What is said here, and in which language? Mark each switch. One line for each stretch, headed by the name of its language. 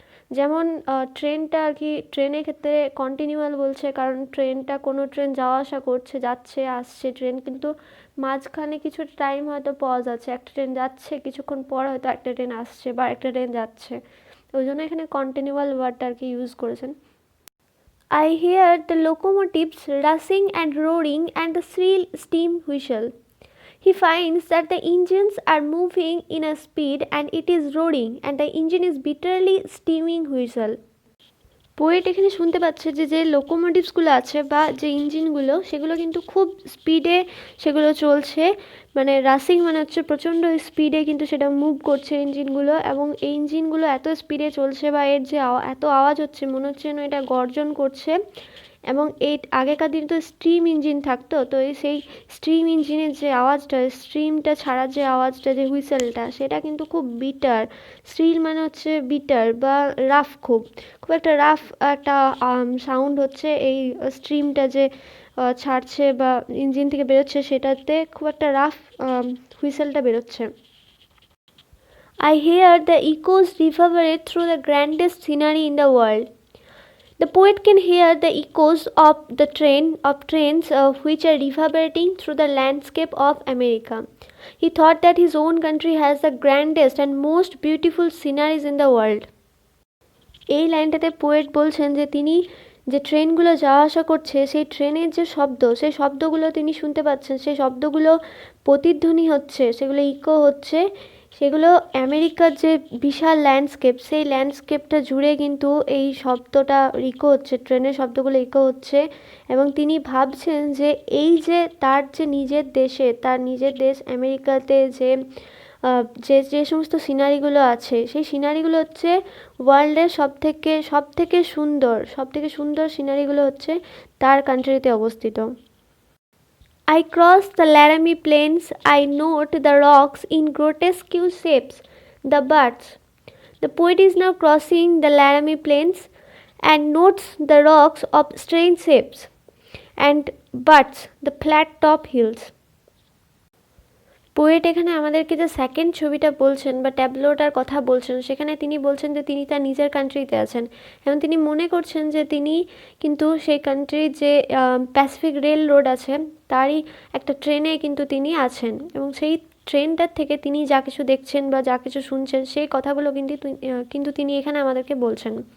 Bangla: যেমন ট্রেনটা আর কি, ট্রেনের ক্ষেত্রে কন্টিনিউয়াল বলছে কারণ ট্রেনটা, কোনো ট্রেন যাওয়া আসা করছে, যাচ্ছে আসছে ট্রেন, কিন্তু মাঝখানে কিছু টাইম হয়তো পজ আছে, একটা ট্রেন যাচ্ছে কিছুক্ষণ পর হয়তো একটা ট্রেন আসছে বা একটা ট্রেন যাচ্ছে, ওই জন্য এখানে কন্টিনিউয়াল ওয়ার্ডটা আর কি ইউজ করেছেন।
English: I hear the locomotives rushing and roaring and the shrill steam whistle. He finds that the engines are moving in a speed and it is roaring and the engine is bitterly steaming whistle.
Bangla: Poet এখানে শুনতে পাচ্ছে যে যে লোকোমোটিভসগুলো আছে বা যে ইঞ্জিনগুলো সেগুলো কিন্তু খুব স্পিডে সেগুলো চলছে, মানে রাসিং মানে হচ্ছে প্রচণ্ড স্পিডে কিন্তু সেটা মুভ করছে ইঞ্জিনগুলো, এবং এই ইঞ্জিনগুলো এত স্পিডে চলছে বা এর যে এত আওয়াজ হচ্ছে মনে হচ্ছে যেন এটা গর্জন করছে। এবং এই আগেকার দিনে তো স্টিম ইঞ্জিন থাকতো, তো সেই স্টিম ইঞ্জিনের যে আওয়াজটা, স্টিমটা ছাড়ার যে আওয়াজটা, যে হুইসেলটা, সেটা কিন্তু খুব বিটার। স্টিল মানে হচ্ছে বিটার বা রাফ, খুব একটা রাফ একটা সাউন্ড হচ্ছে এই স্টিমটা যে ছাড়ছে বা ইঞ্জিন থেকে বেরোচ্ছে সেটাতে খুব একটা রাফ হুইসেলটা বেরোচ্ছে।
English: I hear the echoes reverberate through the grandest scenery in the world. The poet can hear the echoes of the trains which are reverberating through the landscape of America. He thought that his own country has the grandest and most beautiful sceneries in the world.
Bangla: এই লাইনটাতে poet বলছেন যে তিনি যে ট্রেনগুলো যাওয়া আসা করছে সেই ট্রেনের যে শব্দ সেই শব্দগুলো তিনি শুনতে পাচ্ছেন, সেই শব্দগুলো প্রতিধ্বনি হচ্ছে, সেগুলো ইকো হচ্ছে, সেগুলো আমেরিকার যে বিশাল ল্যান্ডস্কেপ সেই ল্যান্ডস্কেপটা জুড়ে কিন্তু এই শব্দটা ইকো হচ্ছে, ট্রেনের শব্দগুলো ইকো হচ্ছে। এবং তিনি ভাবছেন যে এই যে তার যে নিজের দেশে, তার নিজের দেশ আমেরিকাতে যে যে সমস্ত সিনারিগুলো আছে সেই সিনারিগুলো হচ্ছে ওয়ার্ল্ডের সবথেকে সুন্দর সিনারিগুলো হচ্ছে তার কান্ট্রিতে অবস্থিত।
English: I cross the Laramie Plains, I note the rocks in grotesque shapes, the birds. The poet is now crossing the Laramie Plains and notes the rocks of strange shapes and birds, the flat top hills.
Bangla: Poet এখানে আমাদেরকে যে second ছবিটা বলছেন বা ট্যাবলোটার কথা বলছেন, সেখানে তিনি বলছেন যে তিনি তার নিজের কান্ট্রিতে আছেন এবং তিনি মনে করছেন যে তিনি কিন্তু সেই কান্ট্রির যে প্যাসিফিক রেল রোড আছে তারই একটা ট্রেনে কিন্তু তিনি আছেন এবং সেই ট্রেনটার থেকে তিনি যা কিছু দেখছেন বা যা কিছু শুনছেন সেই কথাগুলো কিন্তু তিনি এখানে আমাদেরকে বলছেন।